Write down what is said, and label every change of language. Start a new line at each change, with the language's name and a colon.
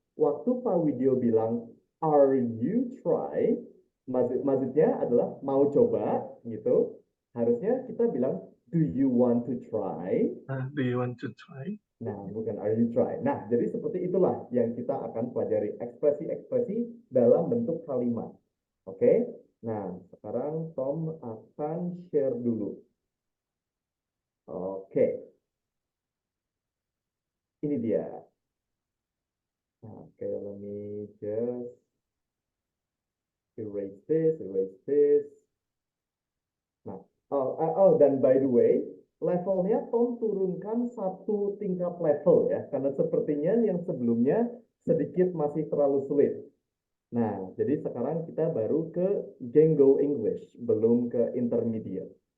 Indonesian: Waktu Pak Widyo bilang,
English: are you try?
Indonesian: Maksudnya adalah mau coba, gitu. Harusnya kita bilang,
English: do you want to try? Do you want to try?
Indonesian: Nah, bukan
English: are you try.
Indonesian: Nah, jadi seperti itulah yang kita akan pelajari ekspresi-ekspresi dalam bentuk kalimat. Oke? Nah, sekarang Tom akan share dulu. Oke, ini dia.
English: Oke, let me just erase this, erase this.
Indonesian: Nah, dan by the way, levelnya Tom turunkan satu tingkat level ya, karena sepertinya yang sebelumnya sedikit masih terlalu sulit. Nah, jadi sekarang kita baru ke Django English, belum ke intermediate.